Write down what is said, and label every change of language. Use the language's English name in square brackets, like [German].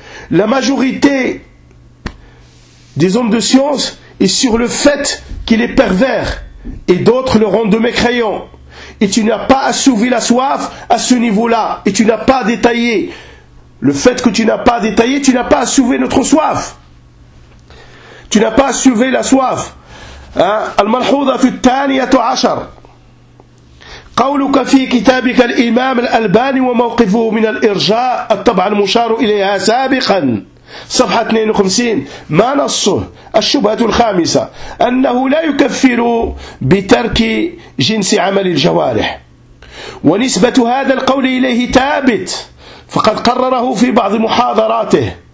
[French] La majorité des hommes de science est sur le fait qu'il est pervers et d'autres le rendent mécréant. Et tu n'as pas assouvi la soif à ce niveau-là. Et tu n'as pas détaillé. Le fait que tu n'as pas détaillé, tu n'as pas assouvi notre soif. Tu n'as pas assouvi la soif. [Arabic] Al-Malhouda fi al-Taniyatu Ashar. قولك في كتابك الإمام الألباني وموقفه من الإرجاء الطبع المشار إليها سابقا. صفحة 52 ما نصه الشبهة الخامسة أنه لا يكفر بترك جنس عمل الجوارح ونسبة هذا القول إليه ثابت فقد قرره في بعض محاضراته